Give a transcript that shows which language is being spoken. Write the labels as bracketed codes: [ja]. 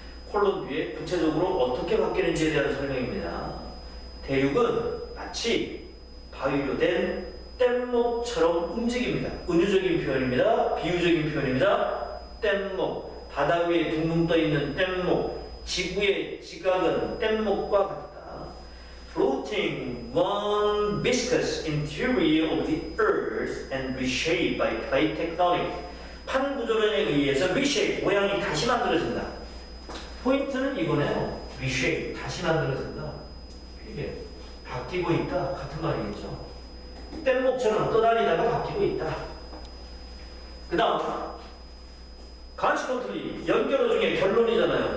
[ko] 콜론 뒤에 구체적으로 어떻게 바뀌는지에 대한 설명입니다. 대륙은 마치 바위로 된 뗏목처럼 움직입니다. 은유적인 표현입니다. 비유적인 표현입니다. 뗏목, 바다 위에 둥둥 떠있는 뗏목, 지구의 지각은 뗏목과 같다. [en] Floating one viscous interior of the earth and reshaped by plate tectonic. [ko] 판 구조론에 의해서 reshape, 모양이 다시 만들어진다. 포인트는 이거네요. reshape, 다시 만들어진다. 이게 바뀌고 있다 같은 말이겠죠. 뗏목처럼 떠다니다가 바뀌고 있다. 그 다음 consequently, 연결어 중에 결론이잖아요.